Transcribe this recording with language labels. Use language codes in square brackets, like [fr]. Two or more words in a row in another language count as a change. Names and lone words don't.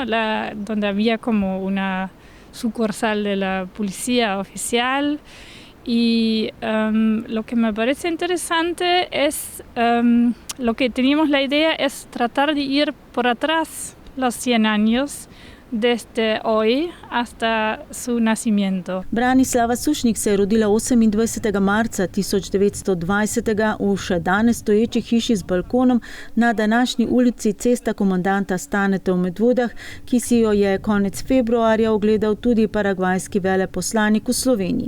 [es] Donde había como una sucursal de la policía oficial. Y lo que me parece interesante es, lo que teníamos la idea es tratar de ir por atrás los 100 años, desde hoy hasta su nacimiento. [sl] Branislava Sušnik se je rodila 28. marca 1920. v še danes stoječi hiši z balkonom na današnji ulici Cesta komandanta Staneta v Medvodah, ki si jo je konec februarja ogledal tudi paragvajski veleposlanik v Sloveniji.